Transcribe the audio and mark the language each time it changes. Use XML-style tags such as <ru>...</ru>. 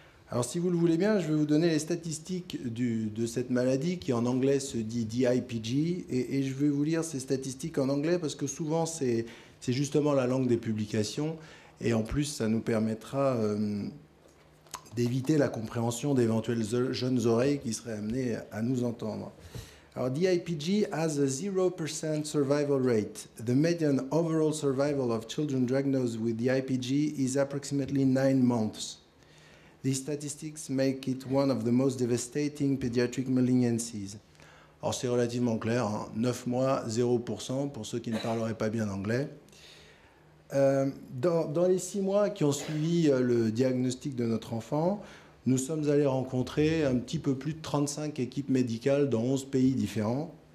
<fr>Alors si vous le voulez bien, je vais vous donner les statistiques de cette maladie qui en anglais se dit DIPG et je vais vous lire ces statistiques en anglais parce que souvent c'est justement la langue des publications et en plus ça nous permettra d'éviter la compréhension d'éventuelles jeunes oreilles qui seraient amenées à nous entendre. Alors</fr> <en>DIPG has a 0% survival rate. The median overall survival of children diagnosed with DIPG is approximately 9 months. These statistics make it one of the most devastating pediatric malignancies.</en> <fr>Alors c'est relativement clair, hein, 9 mois, 0% pour ceux qui ne parleraient pas bien anglais. Dans les 6 mois qui ont suivi le diagnostic de notre enfant, nous sommes allés rencontrer un petit peu plus de 35 équipes médicales dans 11 pays différents.</fr>